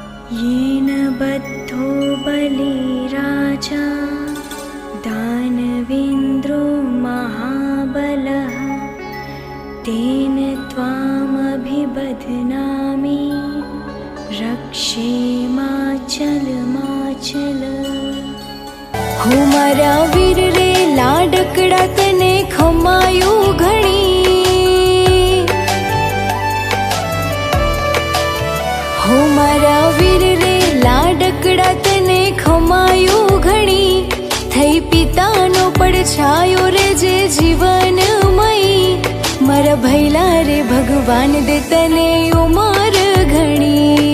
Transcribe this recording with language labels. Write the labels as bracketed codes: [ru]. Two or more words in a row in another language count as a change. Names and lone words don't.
[sa] येन बद्धो बलिराजा दानवेन्द्रो महाबलः तेन त्वामभिबध्नामि रक्षेमाचल। [gu] હો મારા વીર રે લાડકડા તને ખમાયો ઘણી, હો મારા વીર રે લાડકડા તને ખમાયો ઘણી, થઈ પિતાનો પડછાયો રે જે જીવનમયી, મારા ભૈલા રે ભગવાન દે તને ઉમર ઘણી।